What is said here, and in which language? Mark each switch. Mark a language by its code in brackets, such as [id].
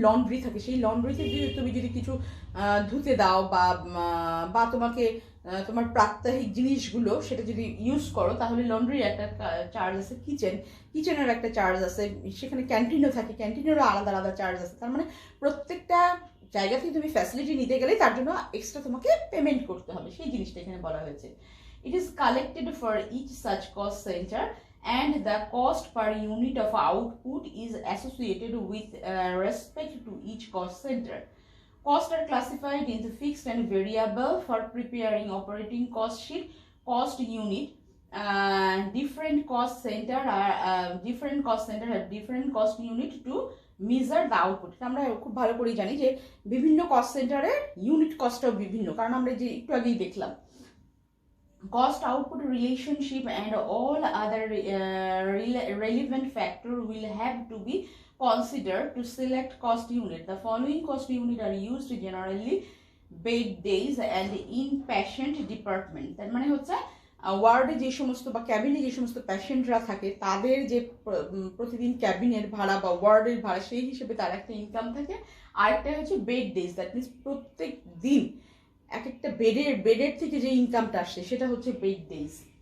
[bn] Laundry থাকে, সেই লন্ড্রিতে তুমি যদি কিছু ধুতে দাও বা তোমাকে তোমার প্রাত্যহিক জিনিসগুলো সেটা যদি ইউজ করো তাহলে লন্ড্রির একটা চার্জ আছে। কিচেনের একটা চার্জ আছে, সেখানে ক্যান্টিনও থাকে, ক্যান্টিনেরও আলাদা আলাদা চার্জ আছে। তার মানে প্রত্যেকটা জায়গা থেকে তুমি ফ্যাসিলিটি নিতে গেলে তার জন্য এক্সট্রা তোমাকে পেমেন্ট করতে হবে, সেই জিনিসটা এখানে বলা হয়েছে। [en] It is collected for each such cost centre and the cost per unit of output is associated with respect to each cost center. Costs are classified into fixed and variable. For preparing operating cost sheet, cost unit, different cost center have different cost unit to measure the output. [bn] আমরা খুব ভালো করে জানি যে বিভিন্ন cost সেন্টারের unit কস্টটাও বিভিন্ন, কারণ আমরা যে একটু আগেই দেখলাম [en] cost output relationship and all other relevant factor will have to be considered to select cost unit. The following cost unit are used generally bed days and inpatient department. [bn] তার মানে হচ্ছে ওয়ার্ডে যে সমস্ত বা ক্যাবিনে যে সমস্ত পেশেন্টরা থাকে তাদের যে প্রতিদিন ক্যাবিনের ভাড়া বা ওয়ার্ডের ভাড়া সেই হিসেবে তার একটা ইনকাম থাকে। আরেকটা হচ্ছে বেড ডেজ, দ্যাট মিনস প্রত্যেক দিন এক একটা বেডের থেকে যে ইনকামটা আসছে সেটা হচ্ছে বেড ডেজ।